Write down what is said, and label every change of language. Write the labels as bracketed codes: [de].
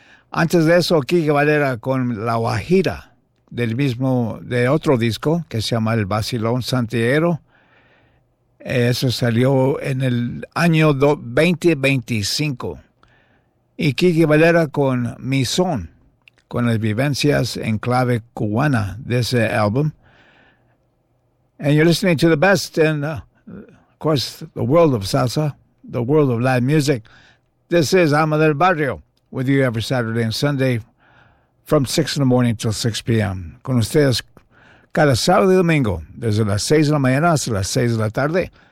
[es] Antes de eso, Kiki Valera con La Guajira, del mismo, de otro disco que se llama El Vacilón Santiero. Eso salió en el año 2025. Y Kiki Valera con Mi Son, con las vivencias en clave cubana de ese álbum. [en] And you're listening to the best in, of course, the world of salsa, the world of Latin music. This is Alma del Barrio, with you every Saturday and Sunday from 6 in the morning till 6 p.m. [es] Con ustedes cada sábado y domingo, desde las 6 de la mañana hasta las 6 de la tarde.